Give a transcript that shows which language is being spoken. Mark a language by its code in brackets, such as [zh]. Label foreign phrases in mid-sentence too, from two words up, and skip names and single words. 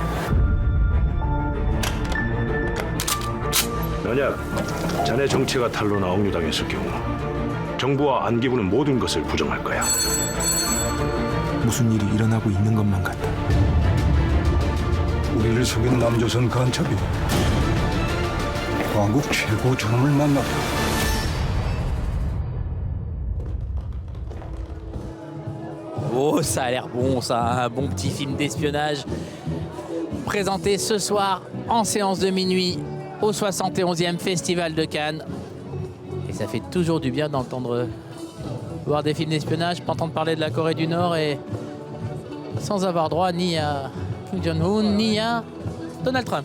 [ko] 만약 자네 정체가 탄로나 억류당했을 경우 정부와 안기부는 모든 것을 부정할 거야. 무슨 일이 일어나고 있는 것만 같다. 우리를 속인 남조선 간첩이 한국 최고 존엄을 만났다. [fr] Oh, ça a l'air bon, ça, un bon petit film d'espionnage présenté ce soir en séance de minuit au 71e Festival de Cannes. Et ça fait toujours du bien d'entendre voir des films d'espionnage, pas entendre parler de la Corée du Nord et sans avoir droit ni à Kim Jong-un ni à Donald Trump.